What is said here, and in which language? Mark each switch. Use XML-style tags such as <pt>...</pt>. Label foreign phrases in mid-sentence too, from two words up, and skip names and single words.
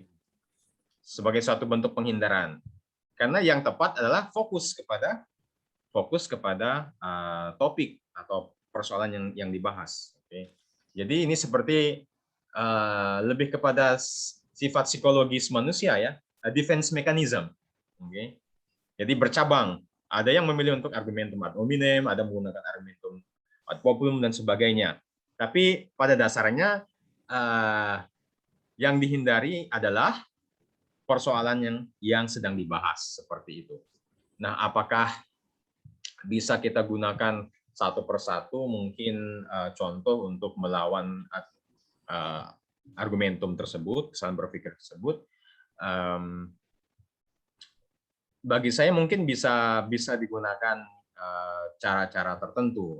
<id>Sebagai suatu bentuk penghindaran. Karena yang tepat adalah fokus kepada topik atau persoalan yang dibahas. Okay? Jadi ini seperti lebih kepada sifat psikologis manusia ya,</id> <en>defense mechanism.</en> <id>Okay? Jadi bercabang. Ada yang memilih untuk</id> <la>argumentum ad hominem,</la> <id>ada menggunakan</id> <la>argumentum ad populum</la> <id>dan sebagainya. Tapi pada dasarnya yang dihindari adalah persoalan yang sedang dibahas seperti itu. Nah, apakah bisa kita gunakan satu persatu? Mungkin contoh untuk melawan argumentum tersebut, kesalahan berpikir tersebut, bagi saya mungkin bisa digunakan cara-cara tertentu.</id>